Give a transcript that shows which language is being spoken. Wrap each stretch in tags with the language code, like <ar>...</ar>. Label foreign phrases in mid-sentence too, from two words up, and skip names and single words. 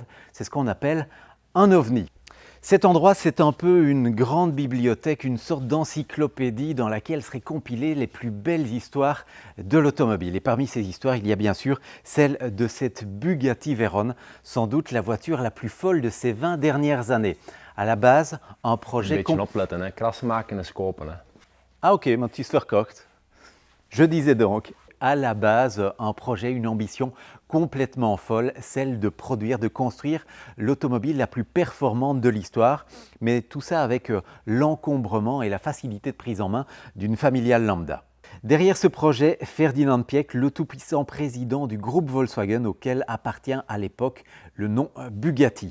<fr>C'est ce qu'on appelle un ovni. Cet endroit, c'est un peu une grande bibliothèque, une sorte d'encyclopédie dans laquelle seraient compilées les plus belles histoires de l'automobile. Et parmi ces histoires, il y a bien sûr celle de cette Bugatti Veyron, sans doute la voiture la plus folle de ces 20 dernières années. À la base, un projet...</fr> <nl>Een beetje opletten, hè. Kras maken is kopen. Hè. Ah ok, mijn het is verkocht.</nl> <fr>Je disais donc, à la base, un projet, une ambition complètement folle, celle de produire, de construire l'automobile la plus performante de l'histoire, mais tout ça avec l'encombrement et la facilité de prise en main d'une familiale lambda. Derrière ce projet, Ferdinand Piëch, le tout-puissant président du groupe Volkswagen auquel appartient à l'époque le nom Bugatti.</fr>